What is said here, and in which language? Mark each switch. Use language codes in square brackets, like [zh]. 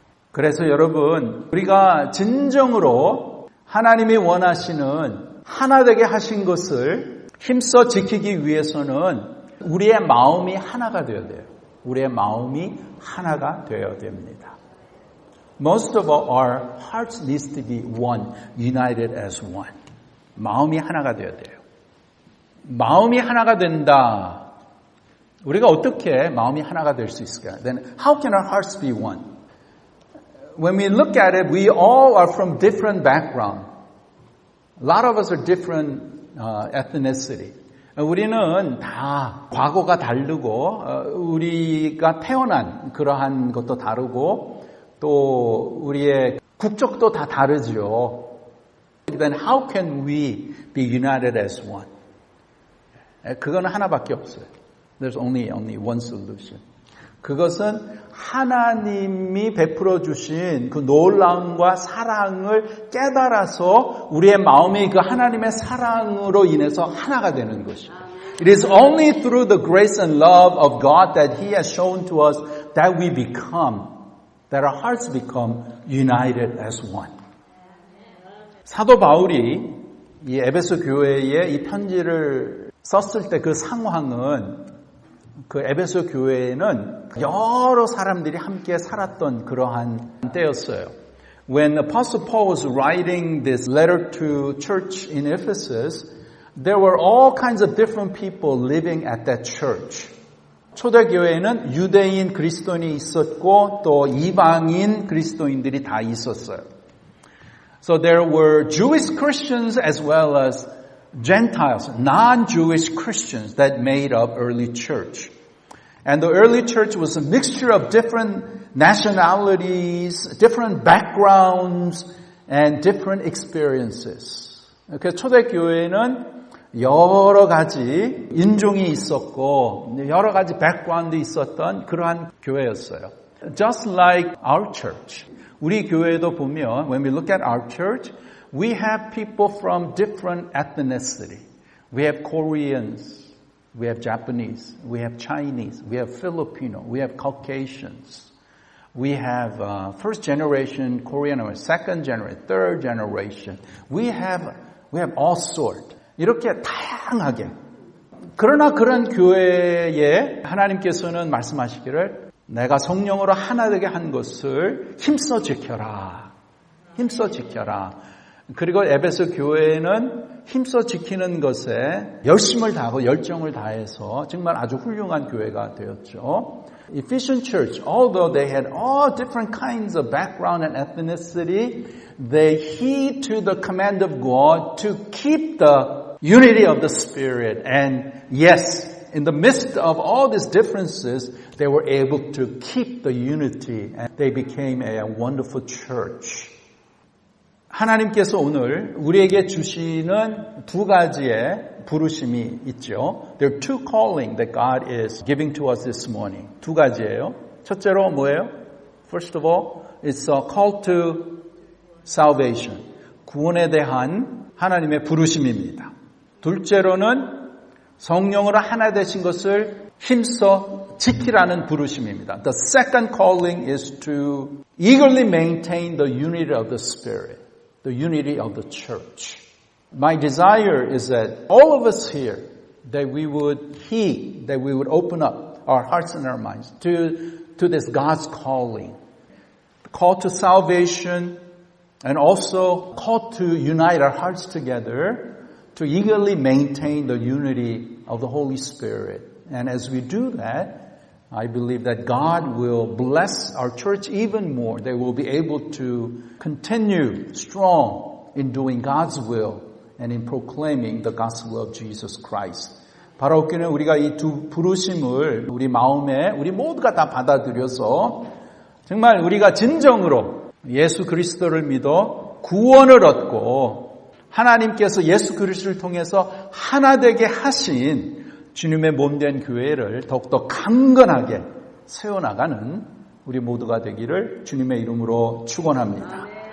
[ko] 그래서 여러분 우리가 진정으로 하나님이 원하시는 하나 되게 하신 것을 힘써 지키기 위해서는 우리의 마음이 하나가 되어야 돼요. 우리의 마음이 하나가 되어야 됩니다. [en] Most of our hearts needs to be one, united as one. [ko] 마음이 하나가 되어야 돼요. 마음이 하나가 된다. 우리가 어떻게 마음이 하나가 될 수 있을까요? [en] Then how can our hearts be one? When we look at it, we all are from different background. A lot of us are different ethnicity. [ko] 우리는 다 과거가 다르고 우리가 태어난 그러한 것도 다르고 또 우리의 국적도 다 다르죠. [en] Then how can we be united as one? [ko] 그건 하나밖에 없어요. [en] There's only one solution. [ko] 그것은 하나님이 베풀어 주신 그 놀라움과 사랑을 깨달아서 우리의 마음이 그 하나님의 사랑으로 인해서 하나가 되는 것이에요. [en] It is only through the grace and love of God that He has shown to us that we become, that our hearts become united as one. [ko] 사도 바울이 이 에베소 교회에 이 편지를 썼을 때 그 상황은 그 에베소 교회에는 여러 사람들이 함께 살았던 그러한 때였어요. [en] When Apostle Paul was writing this letter to church in Ephesus, there were all kinds of different people living at that church. [ko] 초대교회에는 유대인 그리스도인이 있었고 또 이방인 그리스도인들이 다 있었어요. [en] So there were Jewish Christians as well as Gentiles, non-Jewish Christians that made up early church. And the early church was a mixture of different nationalities, different backgrounds, and different experiences. [ko] 그래서 초대교회는 여러 가지 인종이 있었고 여러 가지 background이 있었던 그러한 교회였어요. [en] Just like our church. [ko] 우리 교회도 보면 [en] when we look at our church, we have people from different ethnicity. We have Koreans, we have Japanese, we have Chinese, we have Filipino, we have Caucasians. We have first generation Korean, or second generation, third generation. We have all sorts. [ko] 이렇게 다양하게. 그러나 그런 교회에 하나님께서는 말씀하시기를 내가 성령으로 하나 되게 한 것을 힘써 지켜라. 힘써 지켜라. 그리고 에베소 교회는 힘써 지키는 것에 열심을 다하고 열정을 다해서 정말 아주 훌륭한 교회가 되었죠. [en] Ephesian church, although they had all different kinds of background and ethnicity, they heed to the command of God to keep the unity of the Spirit. And yes, in the midst of all these differences, they were able to keep the unity and they became a wonderful church. [ko] 하나님께서 오늘 우리에게 주시는 두 가지의 부르심이 있죠. [en] There are two calling that God is giving to us this morning. [ko] 두 가지예요. 첫째로 뭐예요? [en] First of all, it's a call to salvation. [ko] 구원에 대한 하나님의 부르심입니다. 둘째로는 성령으로 하나 되신 것을 힘써 지키라는 부르심입니다. [en] The second calling is to eagerly maintain the unity of the Spirit. The unity of the church. My desire is that all of us here, that we would heed, that we would open up our hearts and our minds to this God's calling. The call to salvation and also call to unite our hearts together to eagerly maintain the unity of the Holy Spirit. And as we do that, I believe that God will bless our church even more. They will be able to continue strong in doing God's will and in proclaiming the gospel of Jesus Christ. [ko] 바로 그는 우리가 이 두 부르심을 우리 마음에 우리 모두가 다 받아들여서 정말 우리가 진정으로 예수 그리스도를 믿어 구원을 얻고 하나님께서 예수 그리스도를 통해서 하나 되게 하신 주님의 몸된 교회를 더욱더 강건하게 세워나가는 우리 모두가 되기를 주님의 이름으로 축원합니다.